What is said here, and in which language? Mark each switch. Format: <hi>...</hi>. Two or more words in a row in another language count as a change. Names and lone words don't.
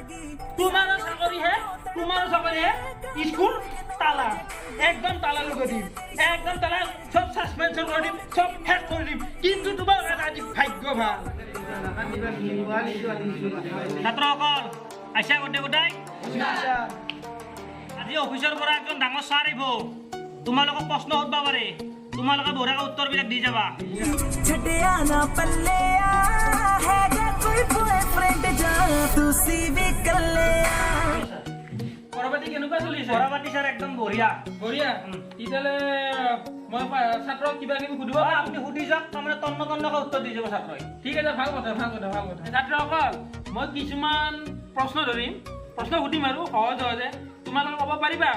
<as>তোমাৰো চাকৰি হে স্কুল তালা একদম তালা লগাই দিম একদম তালা সব সাসপেনশন কৰি দিম সব শেষ কৰি দিম কিন্তু তোমাৰ আজি ভাগ্য ভাল ছাত্ৰসকল আইছা গোটেই আজি অফিচৰ পৰা একজন ডাঙৰ ছাৰ আহিব তোমালোকক প্ৰশ্ন সুধিব পাৰে তোমালোকে বঢ়িয়াকৈ উত্তৰবিলাক দি যাবা</as> <bgc>छटिया ना पल्ले हैगा कोई बॉयफ्रेंड जा तू सीवी कर ले</bgc> <as>পঢ়াপাতি কেনেকুৱা চলিছে পঢ়াপাতি ছাৰ একদম বঢ়িয়া বঢ়িয়া তেতিয়াহ'লে মই ছাত্ৰক কিবা কিবি সুধিব আপুনি সুধি যাওক তাৰমানে তন্নকৈ উত্তৰ দি যাব ছাত্ৰই ঠিক আছে ভাল কথা ছাত্ৰসকল মই কিছুমান প্ৰশ্ন ধৰিম প্ৰশ্ন সুধিম আৰু সহজে তোমালোকে ক'ব পাৰিবা</as>